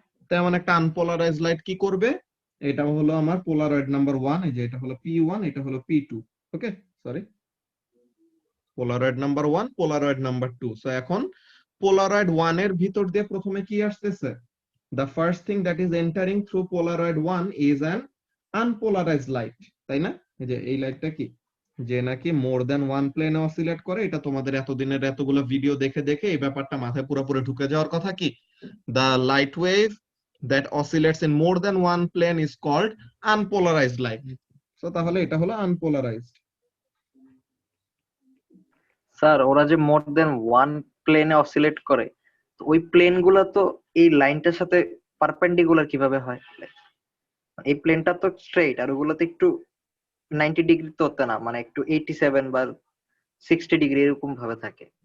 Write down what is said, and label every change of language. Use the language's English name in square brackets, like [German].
[Bangla] তেমন একটা unpolarised light কি করবে? এটা হলো আমার পোলারয়েড নাম্বার 1, এই যে এটা হলো P1, এটা হলো P2। ওকে, sorry, Polaroid number 1, Polaroid number 2। So এখন পোলারয়েড 1 এর ভিতর দিয়ে প্রথমে কি আসতেছে? [English] The first thing that is entering through Polaroid 1 is an unpolarized light, [Bangla] তাই না? এই যে এই লাইটটা কি, যে নাকি [English] more than one [Bangla] প্লেনে অসিলেট করে। এটা তোমাদের এতদিনের এতগুলো ভিডিও দেখে দেখে এই ব্যাপারটা মাথায় পুরোপুরি ঢুকে যাওয়ার কথা। [English] কি, the light wave that oscillates in more than one plane is called unpolarized light. [Bangla] So তাহলে এটা হলো unpolarized। স্যার, ওরা যে [English] more than one [Bangla] প্লেনে অসিলেট করে, তো ওই প্লেন গুলা তো এই লাইনটার সাথে পারপেন্ডিকুলার কিভাবে হয়? এই প্লেনটা তো স্ট্রেইট, আর ওগুলো তো একটু 90 ডিগ্রি তো হতে না, মানে একটু 87 বা 60 ডিগ্রি এরকম ভাবে থাকে।